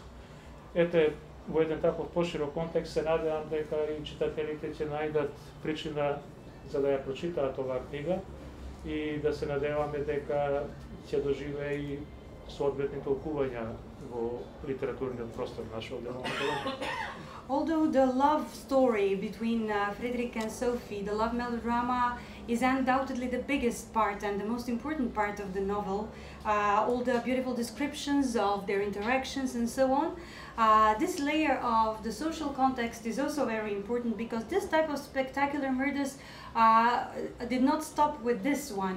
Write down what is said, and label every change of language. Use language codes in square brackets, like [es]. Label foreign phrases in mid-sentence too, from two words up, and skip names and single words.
[mk] Ете, во еден таков поширок контекст се надевам дека и читателите ќе најдат причина за да ја прочитаат оваа книга и да се надеваме дека ќе доживее и соодветни толкувања во литературниот простор нашиот дел. [en] Although the love story between Frederick and Sophie, the love melodrama, is undoubtedly the biggest part and the most important part of the novel, all the beautiful descriptions of their interactions and so on, this layer of the social context is also very important because this type of spectacular murders did not stop with this one.